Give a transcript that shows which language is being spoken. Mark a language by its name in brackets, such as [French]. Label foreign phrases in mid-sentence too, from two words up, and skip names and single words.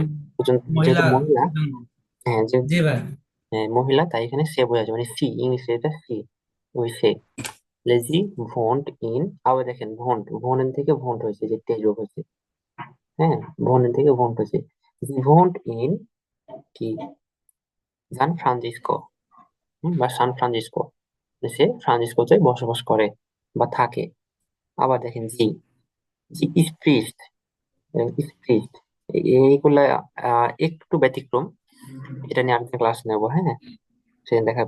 [Bangla] যেহেতু মহিলা মহিলা। জন্য। হ্যাঁ, জি ভাই। হ্যাঁ, মহিলা, তাই এখানে সে বোঝাচ্ছে, মানে সি, ইংলিশে এটা সি, ওই সে। লেজি [German] wohnt in, [Bangla] আবার দেখেন ভন্ট, ভনের থেকে ভন্ট হয়েছে, যে তেজ হয়েছে। হ্যাঁ, ভনের থেকে ভন্ট হয়েছে। [German] Sie wohnt in [Bangla] কি সান ফ্রান্সিসকো, বা সান ফ্রান্সিসকো, সে ফ্রান্সিসকোতে বসবাস করে বা থাকে। আবার দেখেন জি, [German] Sie spricht, [Bangla] স্প্রিস্ট, এইগুলা একটু ব্যতিক্রম, এটা নিয়ে আরেকটা ক্লাস নেবো, হ্যাঁ, সেদিন দেখাবো।